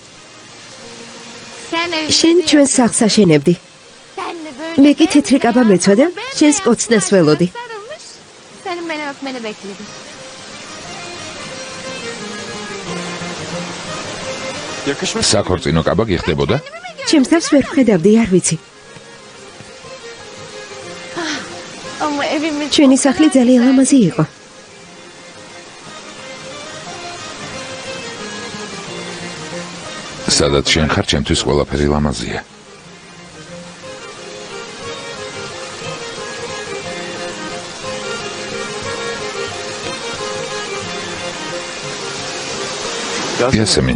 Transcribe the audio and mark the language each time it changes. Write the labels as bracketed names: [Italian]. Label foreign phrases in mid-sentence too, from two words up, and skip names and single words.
[Georgian] შენ ჩვენ სახლს აშენებდი. მე კი თეთრი კაბა მეცოდა, შენს კოცნას ველოდი. [Turkish] Senin beni öpmeni bekledim. [Georgian] საქორწინო კაბა გიხდებოდა? ჩემს თავს ვერ ვხედავდი, არ ვიცი. [Turkish] Ama evimiz [Georgian] ჩვენი სახლი ძალიან ლამაზი იყო. სადაც შენ ხარ, ჩემთვის ყველაფერი ლამაზია. იასემინ.